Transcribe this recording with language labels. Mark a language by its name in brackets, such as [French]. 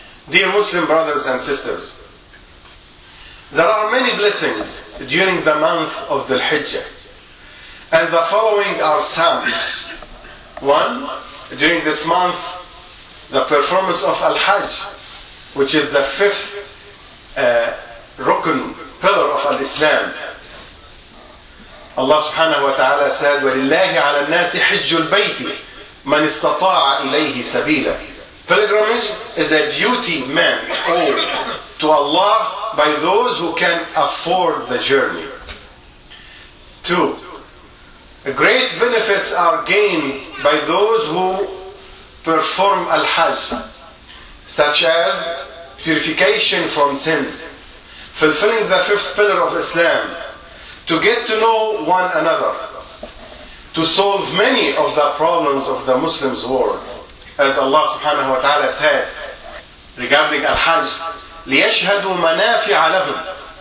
[English] Dear Muslim brothers and sisters, there are many blessings during the month of the Hijjah. And the following are some. One, during this month, the performance of Al-Hajj, which is the fifth rukun, pillar of Al-Islam. [Arabic] Allah subhanahu wa ta'ala said, وَلِلَّهِ عَلَى النَّاسِ حِجُّ الْبَيْتِ مَنْ اسْتَطَاعَ إِلَيْهِ سَبِيلًا. [English] Pilgrimage is a duty man owed to Allah by those who can afford the journey. Two, great benefits are gained by those who perform Al-Hajj, such as purification from sins, fulfilling the fifth pillar of Islam, to get to know one another, to solve many of the problems of the Muslims' world, as Allah subhanahu wa ta'ala said regarding Al-Hajj, [Arabic] لِيَشْهَدُوا مَنَافِعَ لَهُمْ